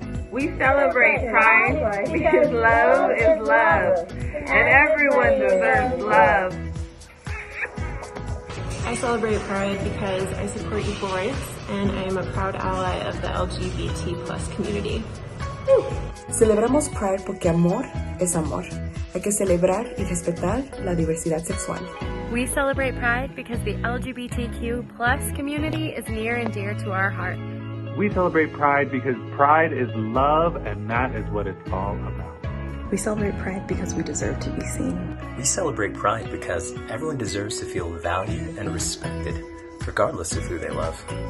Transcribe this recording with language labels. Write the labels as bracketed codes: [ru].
[en] We celebrate Pride because love is love, and everyone deserves love. I celebrate Pride because I support equal rights and I am a proud ally of the LGBT+ community. [es] Celebramos Pride porque amor es amor. Hay que celebrar y respetar la diversidad sexual. [en] We celebrate Pride because the LGBTQ+ community is near and dear to our heart. We celebrate Pride because Pride is love, and that is what it's all about. We celebrate Pride because we deserve to be seen. We celebrate Pride because everyone deserves to feel valued and respected, regardless of who they love.